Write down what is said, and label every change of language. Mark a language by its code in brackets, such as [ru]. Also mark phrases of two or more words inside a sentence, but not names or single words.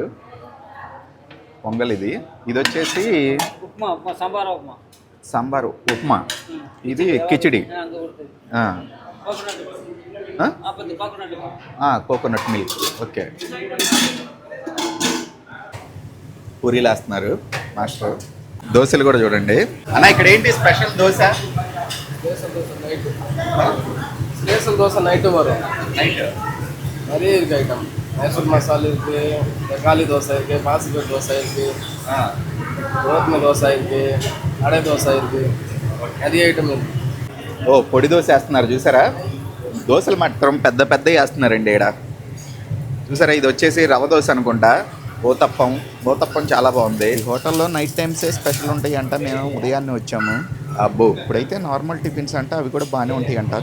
[te] పొంగల్ ఇది వచ్చేసి సాంబారు ఉప్మా, ఇది కిచిడి, కోకోనట్ మిల్క్. ఓకే, పూరీలు వేస్తున్నారు మాస్టర్. దోశలు కూడా చూడండి అన్న. ఇక్కడ ఏంటి స్పెషల్? దోశ [ta] தோசை நைட்டு வரும். நிறைய இருக்கு ஐட்டம். மைசூர் மசாலா இருக்கு, தக்காளி தோசை இருக்கு, பாசிப்பயிறு தோசை இருக்கு, கோதுமை தோசை இருக்கு, அடை தோசை இருக்கு, நிறைய ఐటమ్ இருக்கு. [te] ఓ పొడి దోశ వేస్తున్నారు చూసారా? దోశలు మాత్రం పెద్ద వేస్తున్నారండి ఇక్కడ, చూసారా? ఇది వచ్చేసి రవ దోశ అనుకుంటా. ఓతప్పం చాలా బాగుంది. ఈ హోటల్లో నైట్ టైమ్సే స్పెషల్ ఉంటాయి అంట. మేము ఉదయాన్నే వచ్చాము. అబ్బో, ఇప్పుడైతే నార్మల్ టిఫిన్స్ అంట, అవి కూడా బాగానే ఉంటాయి అంట.